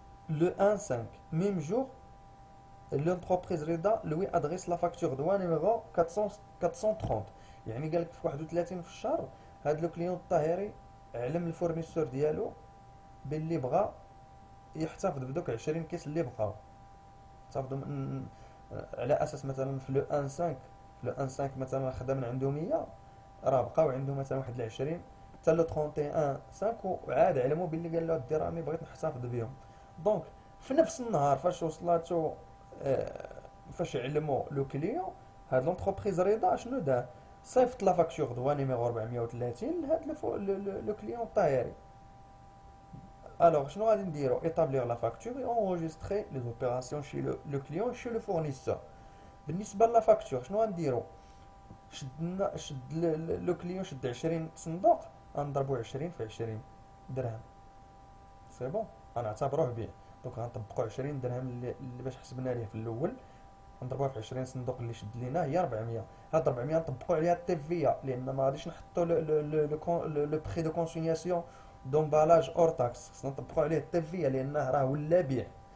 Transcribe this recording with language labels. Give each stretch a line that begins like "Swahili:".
French: Le 1-5, même jour, l'entreprise Reda lui adresse la facture douane numéro 430.
Arabic: يعني قال لك في 31 في الشهر هاد لو كليون الطاهري علم الفورنيسور ديالو باللي بغى يحتفظ بدوك 20 كيس اللي بقاو، احتفظوا على اساس مثلا في لو 1-5، في لو 1-5 مثلا خدا من عنده 100، راه بقاو عنده مثلا واحد 20 حتى لو 31 5، وعاد علمو باللي قال له ادي راني بغيت نحتفظ بهم. دونك في نفس النهار فاش وصلاتو فاش علمو لو كليون، هاد لونتربريز رضا شنو دار؟ صيفط لا فاكتور دوا نيميرو 430 لهاد لو كليون الطاهري.
French: الوغ شنو غادي نديرو؟ établir la facture et enregistrer les opérations chez le client chez le fournisseur.
Arabic: بالنسبه لا فاكتور شنو غنديرو؟ شد لو كليون شد 20 صندوق، غنضربو 20 في 20 درهم. سي بون. غنعتبروه بيع. دونك غنطبقو 20 درهم اللي باش حسبنا ليه في الاول، نضربوها في 20 صندوق اللي شد لينا هي 400. هاد 400 نطبقوا عليها التيفيا، لان ما غاديش نحطوا لو بري دو كونسينياسيون دومبالاج اور تاكس، خصنا نطبقوا عليه التيفيا لانه راه ولا بيع.